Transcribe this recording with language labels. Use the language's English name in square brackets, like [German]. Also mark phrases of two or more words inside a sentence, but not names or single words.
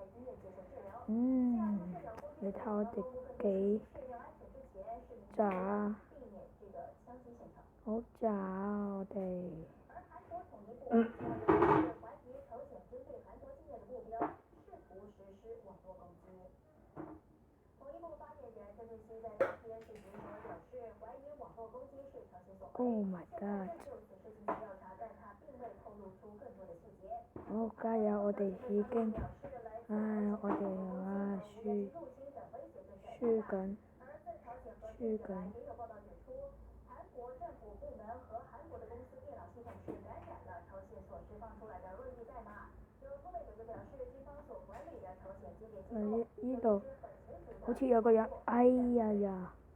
[Cantonese] 你睇我哋幾渣，好渣我哋。 [English] Oh my god！ [Cantonese] 好，加油！我哋已經，我哋輸緊。呢度好似有個人，哎呀！